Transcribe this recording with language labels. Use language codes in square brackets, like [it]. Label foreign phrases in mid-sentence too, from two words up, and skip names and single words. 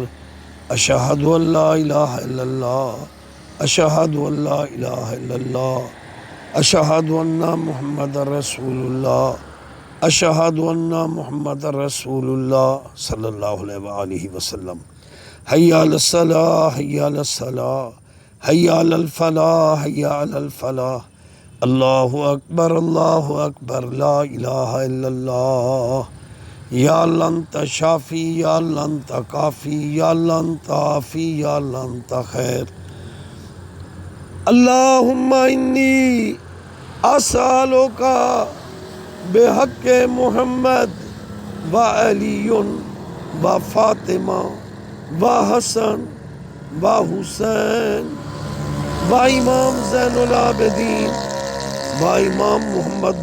[ar] اشہد ان لا الہ الا اللہ، اشہد ان لا الہ الا اللہ، اشہد ان محمد رسول اللہ، اشہد ان محمد رسول اللہ صلی اللہ علیہ وآلہ وسلم۔ حی علی الصلاۃ، حی علی الصلاۃ، حی علی الفلاح، حی علی الفلاح۔ اللہ اکبر اللہ اکبر لا الہ الا اللہ۔ یا اللہ انت شافی، یا اللہ انت کافی، یا اللہ انت عافی، یا اللہ انت خیر۔ اللہم انی اسألک بحق محمد و علی و فاطمہ و حسن و حسین و امام زین العابدین و امام محمد